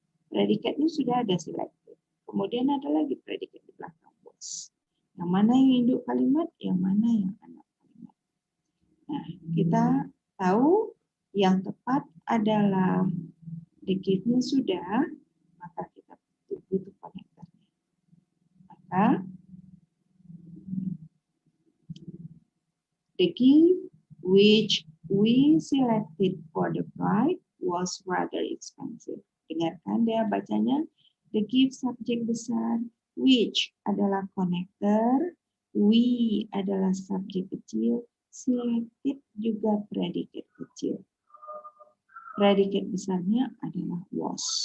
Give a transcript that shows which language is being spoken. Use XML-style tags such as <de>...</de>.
<id>Predikatnya sudah ada selected. Kemudian ada lagi predikat di belakang was. Yang mana yang induk kalimat, yang mana yang anak kalimat. Nah, kita tahu yang tepat adalah the gift-nya sudah, maka kita butuh konektornya.</id> <en>Maka the gift which we selected for the bride was rather expensive.</en> <id>Dengarkan dia bacanya. The gift subjek besar, which adalah konektor, we adalah subjek kecil, selected juga predikat kecil. Predikat besarnya adalah was.</id>